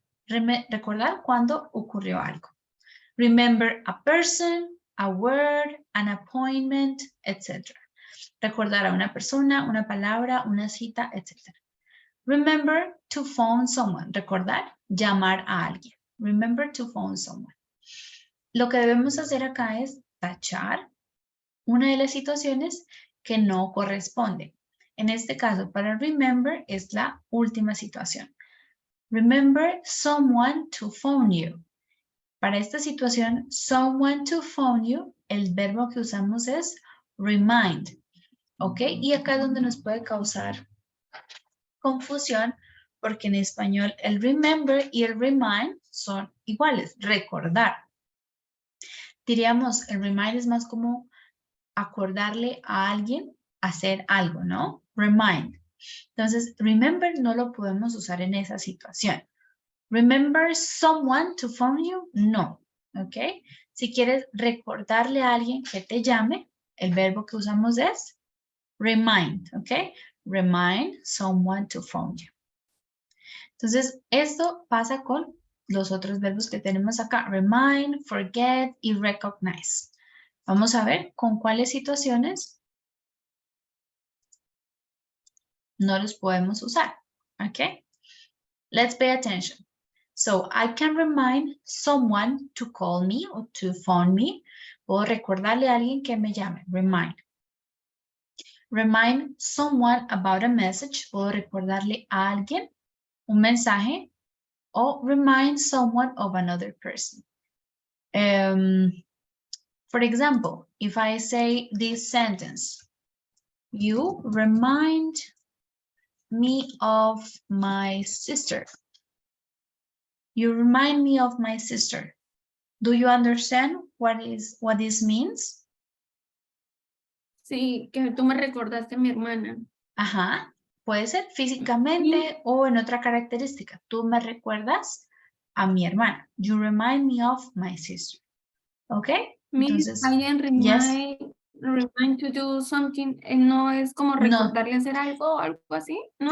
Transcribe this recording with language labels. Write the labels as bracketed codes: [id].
[es] Recordar cuando ocurrió algo. [en] Remember a person, a word, an appointment, etc. [es] Recordar a una persona, una palabra, una cita, etc. [en] Remember to phone someone. [es] Recordar, llamar a alguien. [en] Remember to phone someone. [es] Lo que debemos hacer acá es tachar una de las situaciones que no corresponde. En este caso, para remember es la última situación. Remember someone to phone you. Para esta situación, [en] someone to phone you, [es] el verbo que usamos es remind. ¿Ok? Y acá es donde nos puede causar confusión porque en español el remember y el remind son iguales, recordar. Diríamos, el remind es más como acordarle a alguien hacer algo, ¿no? Remind. Entonces, remember no lo podemos usar en esa situación. [en] Remember someone to phone you? [es] No, ¿ok? Si quieres recordarle a alguien que te llame, el verbo que usamos es remind, ¿ok? [en] Remind someone to phone you. [es] Entonces, esto pasa con los otros verbos que tenemos acá. Remind, forget y recognize. Vamos a ver con cuáles situaciones no los podemos usar, ¿ok? [en] Let's pay attention. So, I can remind someone to call me or to phone me. [es] Puedo recordarle a alguien que me llame. [en] Remind. Remind someone about a message. [es] Puedo recordarle a alguien un mensaje. [en] O remind someone of another person. For example, if I say this sentence, you remind me of my sister. You remind me of my sister. Do you understand what this means? [es] Sí, que tú me recordaste a mi hermana. Ajá, puede ser físicamente o en otra característica. Tú me recuerdas a mi hermana. [en] You remind me of my sister. ¿Ok? Entonces, [es] Alguien [en] yes. [es] remind to do something, no es como recordarle hacer algo o algo así, ¿no?